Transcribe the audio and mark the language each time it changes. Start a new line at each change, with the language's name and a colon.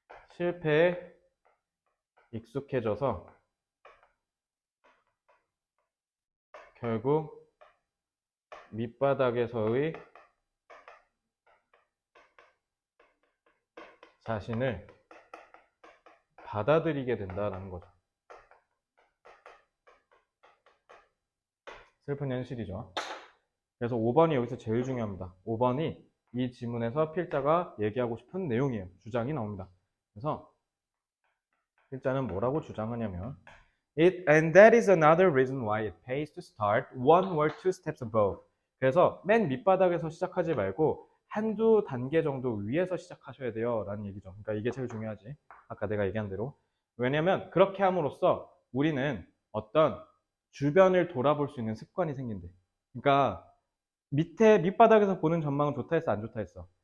Korean: 실패에 익숙해져서 결국 밑바닥에서의 자신을 받아들이게 된다는 거죠. 슬픈 현실이죠. 그래서 5번이 여기서 제일 중요합니다. 5번이 이 지문에서 필자가 얘기하고 싶은 내용이에요. 주장이 나옵니다. 그래서 필자는 뭐라고 주장하냐면
English: and that is another reason why it pays to start one or two steps above.
Korean: 그래서 맨 밑바닥에서 시작하지 말고 한두 단계 정도 위에서 시작하셔야 돼요 라는 얘기죠. 그러니까 이게 제일 중요하지. 아까 내가 얘기한 대로. 왜냐면 그렇게 함으로써 우리는 어떤 주변을 돌아볼 수 있는 습관이 생긴대. 그러니까 밑바닥에서 보는 전망은 좋다 했어, 안 좋다 했어?